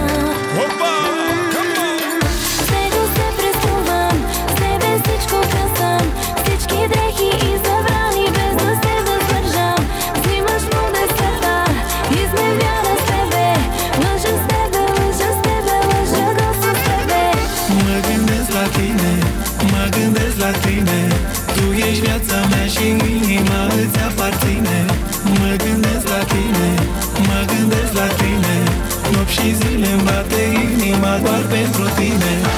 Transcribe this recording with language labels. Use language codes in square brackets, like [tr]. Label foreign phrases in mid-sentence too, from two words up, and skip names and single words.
[bg] С него се преструвам, с тебе всичко красам. Всички дрехи и забрани, без да се въздържам. Взимаш му десета, измевяна с тебе. Лъжа с тебе, лъжа с тебе, лъжа го с тебе. [ro] Mă gândesc la tine, mă gândesc la tine. Tu ești viața mea și inima îți aparține. Mă gândesc la tine, mă gândesc la tine. Nopți și zile-mi bate inima doar pentru tine.